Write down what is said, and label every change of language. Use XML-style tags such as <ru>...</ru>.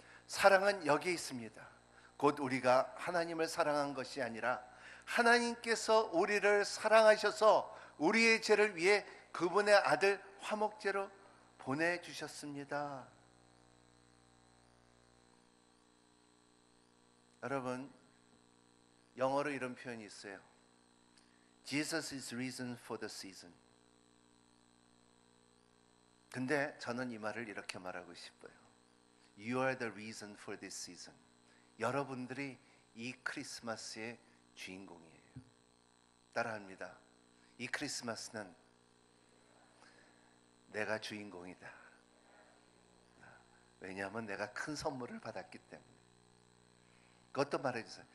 <ko>사랑은 여기에 있습니다. 곧 우리가 하나님을 사랑한 것이 아니라 하나님께서 우리를 사랑하셔서 우리의 죄를 위해 그분의 아들 화목제로 보내주셨습니다. 여러분, 영어로 이런 표현이 있어요.</ko> <en>Jesus is reason for the season.</en> <ko>근데 저는 이 말을 이렇게 말하고 싶어요.</ko> <en>You are the reason for this season.</en> <ko>여러분들이 이 크리스마스의 주인공이에요. 따라합니다. 이 크리스마스는 내가 주인공이다. 왜냐하면 내가 큰 선물을 받았기 때문에. 그것도 말해주세요.</ko>